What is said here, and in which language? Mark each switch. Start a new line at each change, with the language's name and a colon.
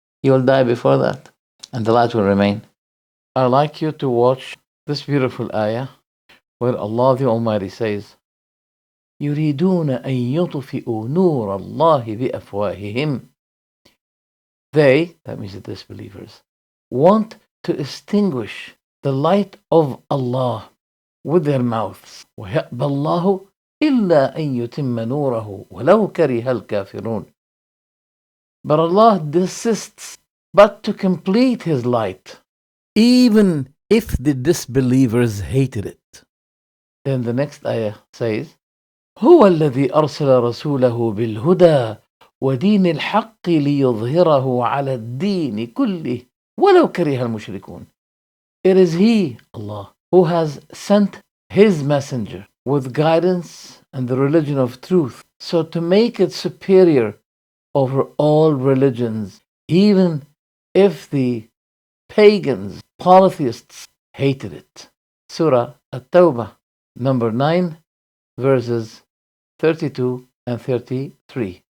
English: You will die before that, and the light will remain. I'd like you to watch this beautiful ayah where Allah the Almighty says,
Arabic: يريدون أن يطفئوا نور الله بأفواههم.
English: They, that means the disbelievers, want to extinguish the light of Allah with their mouths.
Arabic: ويأبى الله إلا أن يتم نوره ولو كره الكافرون.
English: But Allah desists but to complete his light, even if the disbelievers hated it. Then the next ayah says,
Arabic: هو الذي أرسل رسوله بالهدى ودين الحق ليظهره على الدين كله ولو كره المشركون.
English: It is He, Allah, who has sent His messenger with guidance and the religion of truth, so to make it superior over all religions, even if the pagans, polytheists hated it. Surah At-Tawbah, number 9, verses 32 and 33.